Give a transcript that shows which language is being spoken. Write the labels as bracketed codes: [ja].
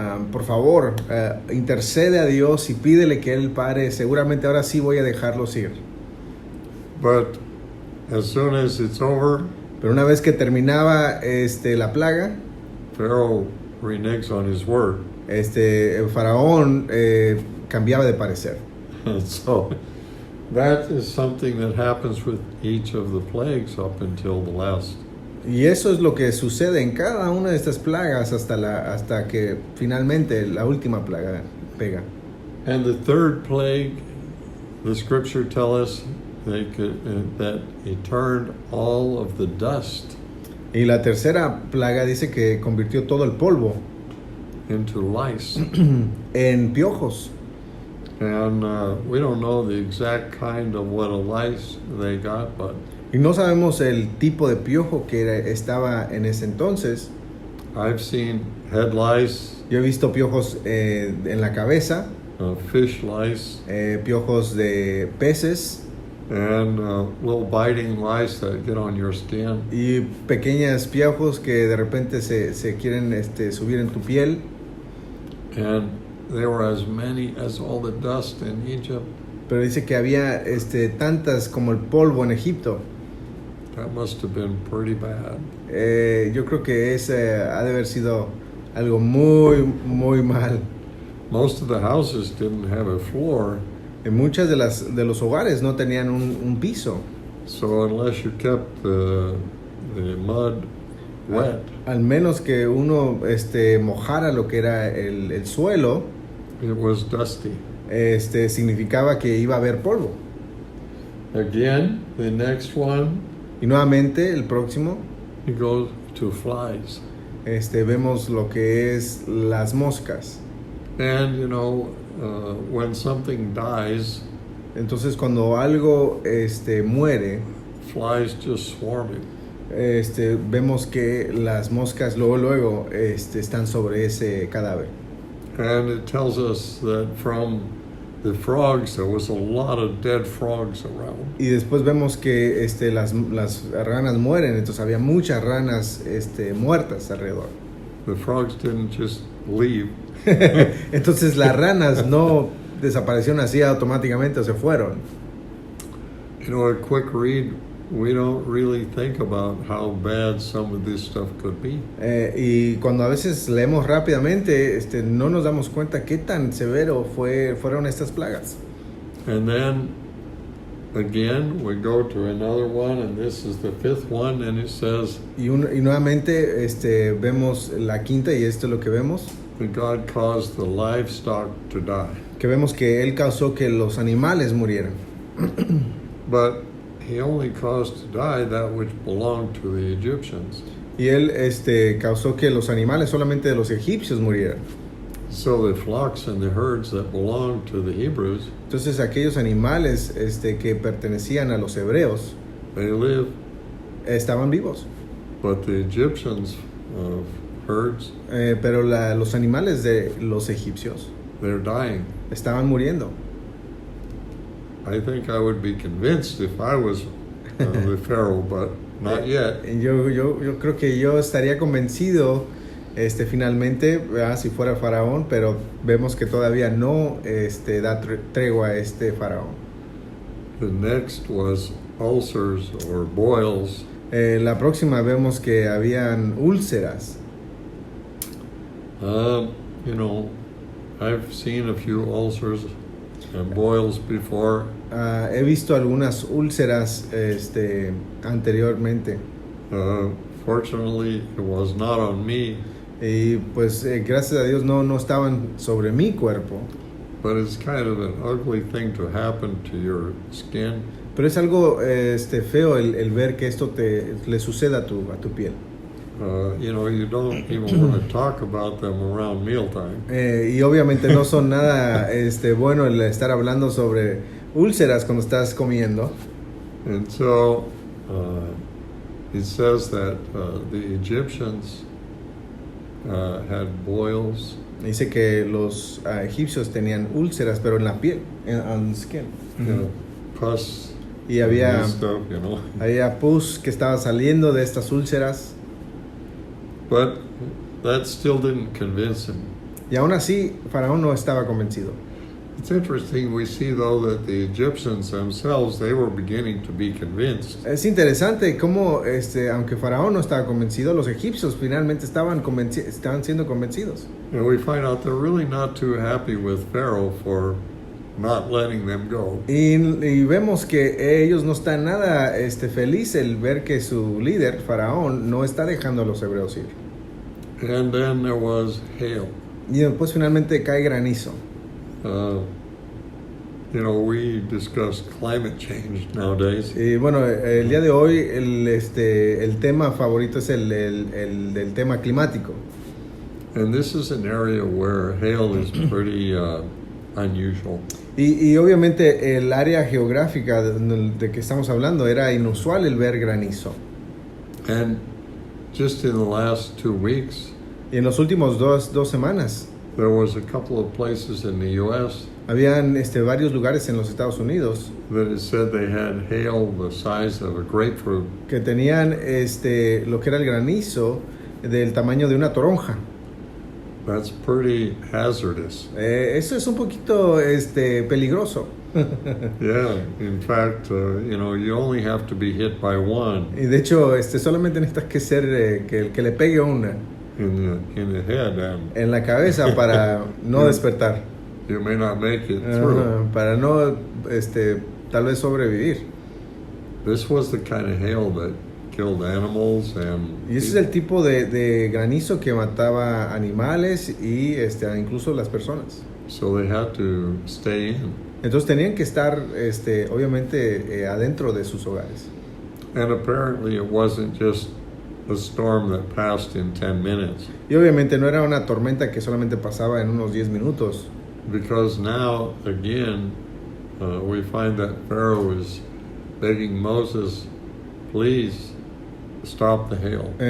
[es] por favor, intercede a Dios y pídele que Él pare. Seguramente ahora sí voy a dejarlos ir. [en] But as soon as it's over, [es] Pero una vez que terminaba la plaga, [en] Pharaoh reneges on his word. [es] el faraón cambiaba de parecer. [en] And so that is something that happens with each of the plagues up until the last. [es] Y eso es lo que sucede en cada una de estas plagas hasta que finalmente la última plaga pega. [en] And the third plague, the scripture tells us that he turned all of the dust [es] Y la tercera plaga dice que convirtió todo el polvo [en] into lice. [es] en piojos. [en] And we don't know the exact kind of what a lice they got, but [es] Y no sabemos el tipo de piojo que estaba en ese entonces. [en] I've seen head lice, [es] Yo he visto piojos en la cabeza, [en] fish lice, [es] piojos de peces [en] and little biting lice that get on your skin. [es] y pequeños piojos que de repente se quieren subir en tu piel. [en] And there were as many as all the dust in Egypt. [es] Pero dice que había tantas como el polvo en Egipto. [en] That must have been pretty bad. [es] Yo creo que ha de haber sido algo muy, muy mal. [en] Most of the houses didn't have a floor, [es] En muchas de los hogares no tenían un piso. [en] so unless you kept the mud wet, [es] Al menos que uno mojara lo que era el suelo, [en] it was dusty. [es] significaba que iba a haber polvo. [en] Again, the next one, [es] Y nuevamente el próximo, [en] you go to flies. [es] vemos lo que es las moscas. [en] And you know, when something dies, [es] Entonces cuando algo muere, [en] flies just swarming. [es] vemos que las moscas luego están sobre ese cadáver. [en] And it tells us that from the frogs, there was a lot of dead frogs around. [es] Y después vemos que las ranas mueren, entonces había muchas ranas muertas alrededor. [en] The frogs didn't just leave. [es] Entonces las ranas no desaparecieron así automáticamente o se fueron. [en] You know, a quick read, we don't really think about how bad some of this stuff could be. [es] Y cuando a veces leemos rápidamente, no nos damos cuenta qué tan severo fueron estas plagas. [en] And then again, we go to another one, and this is the fifth one, and it says [es] Y nuevamente vemos la quinta, y esto es lo que vemos, [en] that God caused the livestock to die. [es] que vemos que Él causó que los animales murieran. [en] But he only caused to die that which belonged to the Egyptians. [es] Y Él causó que los animales solamente de los egipcios murieran. [en] So the flocks and the herds that belonged to the Hebrews, [es] Entonces aquellos animales que pertenecían a los hebreos [en] they live, [es] estaban vivos. [en] but the Egyptians' herds, [es] Pero los animales de los egipcios [en] they're dying. [es] estaban muriendo. [en] I think I would be convinced if I was the Pharaoh, but not yet. [es] Yo creo que yo estaría convencido finalmente, ¿verdad? Si fuera faraón, pero vemos que todavía no da tregua a este faraón. [en] The next was ulcers or boils. [es] La próxima vemos que habían úlceras. [en] You know, I've seen a few ulcers and boils before. [es] He visto algunas úlceras anteriormente. [en] Fortunately, it was not on me, [es] Y pues gracias a Dios no estaban sobre mi cuerpo. [en] but it's kind of an ugly thing to happen to your skin. [es] Pero es algo feo el ver que esto le suceda a tu piel. [en] You know, you don't even want to talk about them around mealtime. [es] Y obviamente no son nada bueno el estar hablando sobre úlceras cuando estás comiendo. [en] And so it says that the Egyptians had boils. [es] Dice que los egipcios tenían úlceras, pero en la piel, [en] on the skin. Pus [es] Y había [en] and stuff, you know. [es] pus que estaba saliendo de estas úlceras. [en] But that still didn't convince him. [es] Y aún así, Faraón no estaba convencido. [en] It's interesting, we see though that the Egyptians themselves, they were beginning to be convinced. [es] Es interesante cómo, aunque Faraón no estaba convencido, los egipcios finalmente estaban siendo convencidos. [en] And we find out they're really not too happy with Pharaoh for not letting them go. [es] Y vemos que ellos no están nada feliz el ver que su líder, Faraón, no está dejando a los hebreos ir. [en] And then there was hail. [es] Y después finalmente cae granizo. [en] We discuss climate change nowadays. [es] Y bueno, el día de hoy el tema favorito es el tema climático. [en] And this is an area where hail is pretty unusual. [es] Y obviamente el área geográfica de que estamos hablando era inusual el ver granizo. [en] And just in the last 2 weeks, [es] Y en los últimos dos semanas [en] there was a couple of places in the U.S. [es] habían varios lugares en los Estados Unidos [en] that it said they had hail the size of a grapefruit. [es] que tenían lo que era el granizo del tamaño de una toronja. [en] That's pretty hazardous. [es] Eso es un poquito peligroso. [en] Yeah, in fact, you only have to be hit by one [es] Y de hecho, solamente necesitas que ser que le pegue una [en] in the head, and [es] en la cabeza para no despertar, [en] you may not make it through. [es] para no tal vez sobrevivir. [en] This was the kind of hail that killed animals and [es] Y ese es el tipo de granizo que mataba animales y incluso las personas. [en] so they had to stay in. [es] Entonces tenían que estar obviamente adentro de sus hogares. [en] And apparently it wasn't just a storm that passed in 10 minutes, [es] Y obviamente no era una tormenta que solamente pasaba en unos 10 minutos. [en] because now again we find that Pharaoh is begging Moses, please stop the hail.